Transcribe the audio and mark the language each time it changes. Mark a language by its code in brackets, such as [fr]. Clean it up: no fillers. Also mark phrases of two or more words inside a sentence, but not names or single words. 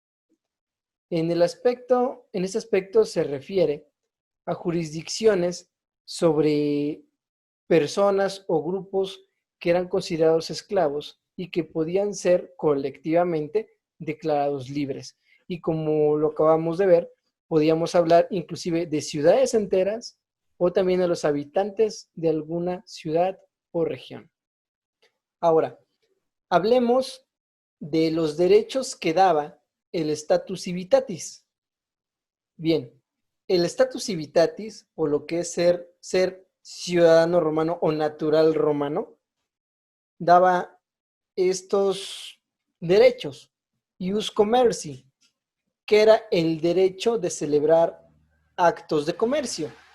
[es] En este aspecto se refiere a jurisdicciones sobre personas o grupos que eran considerados esclavos y que podían ser colectivamente declarados libres. Y como lo acabamos de ver, podíamos hablar inclusive de ciudades enteras o también a los habitantes de alguna ciudad o región. Ahora, hablemos de los derechos que daba el [la] status civitatis. [es] Bien, el [la] status civitatis, [es] o lo que es ser ciudadano romano o natural romano, daba estos derechos. [la] Ius commerci, [es] que era el derecho de celebrar actos de comercio.